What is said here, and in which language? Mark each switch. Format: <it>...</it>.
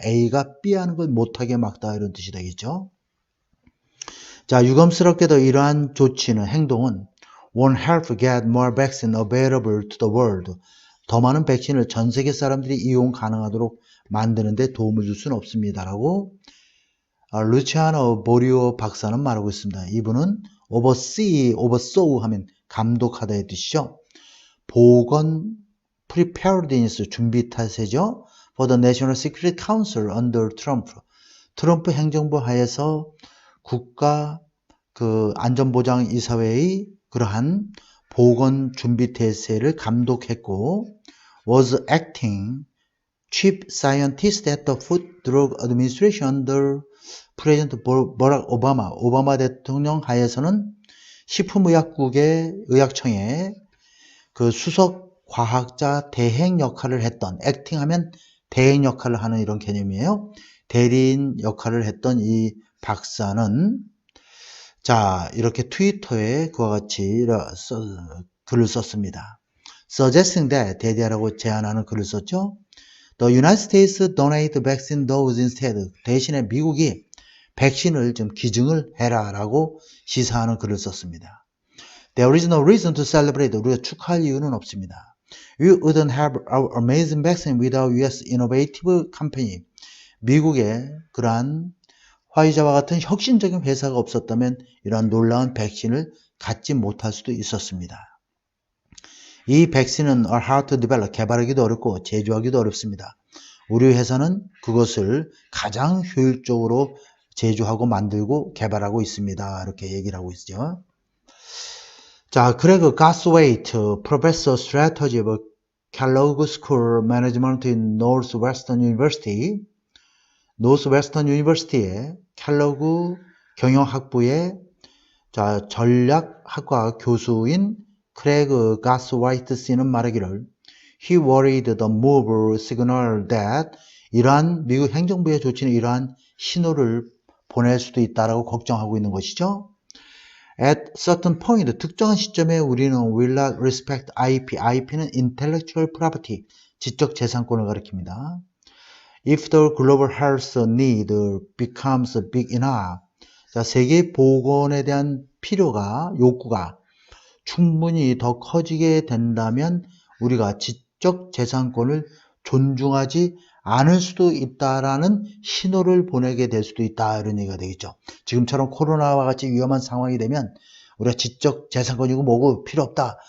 <ko>A가 B 하는 걸 못하게 막다 이런 뜻이 되겠죠. 자, 유감스럽게도 이러한 조치는 행동은</ko> <en>won't help get more vaccine available to the world.</en> <ko>더 많은 백신을 전 세계 사람들이 이용 가능하도록 만드는 데 도움을 줄 수는 없습니다라고 루치아노 보리오 박사는 말하고 있습니다. 이분은 oversaw 하면 감독하다의 뜻이죠. 보건 preparedness 준비 태세죠.</ko> <en>For the National Security Council under Trump.</en> <ko>트럼프 행정부 하에서 국가 안전보장 이사회의 그러한 보건 준비 태세를 감독했고</ko> <en>was acting chief scientist at the Food Drug Administration under President Barack Obama.</en> <ko>오바마 대통령 하에서는 식품의약국의 의약청에 그 수석 과학자 대행 역할을 했던 acting 하면 대행 역할을 하는 이런 개념이에요. 대리인 역할을 했던 이 박사는 자 이렇게 트위터에 그와 같이 글을 썼습니다.</ko> <en>Suggesting that</en> <ko>대디아라고 제안하는 글을 썼죠.</ko> <en>The United States donate vaccine dose instead.</en> <ko>대신에 미국이 백신을 좀 기증을 해라 라고 시사하는 글을 썼습니다.</ko> <en>There is no reason to celebrate.</en> <ko>우리가 축하할 이유는 없습니다.</ko> <en>We wouldn't have our amazing vaccine without US innovative company.</en> <ko>미국의 그러한 화이자와 같은 혁신적인 회사가 없었다면 이러한 놀라운 백신을 갖지 못할 수도 있었습니다. 이 백신은</ko> <en>are hard to develop,</en> <ko>개발하기도 어렵고 제조하기도 어렵습니다. 우리 회사는 그것을 가장 효율적으로 제조하고 만들고 개발하고 있습니다. 이렇게 얘기를 하고 있죠. 자, 그레그 가스웨이트,</ko> <en>Professor Strategy of Kellogg School Management in Northwestern University,</en> <ko>노스웨스턴 유니버시티의 켈로그 경영학부의 전략학과 교수인 크레그 가스와이트 씨는 말하기를</ko> <en>He worried the move signal that</en> <ko>이러한 미국 행정부의 조치는 이러한 신호를 보낼 수도 있다라고 걱정하고 있는 것이죠.</ko> <en>At certain point,</en> <ko>특정한 시점에 우리는</ko> <en>will not respect IP.</en> <ko>IP는 intellectual property, 지적 재산권을 가리킵니다.</ko> <en>If the global health need becomes big enough.</en> <ko>자, 세계 보건에 대한 필요가, 욕구가 충분히 더 커지게 된다면 우리가 지적 재산권을 존중하지 않을 수도 있다라는 신호를 보내게 될 수도 있다 이런 얘기가 되겠죠. 지금처럼 코로나와 같이 위험한 상황이 되면 우리가 지적 재산권이고 뭐고 필요 없다.</ko>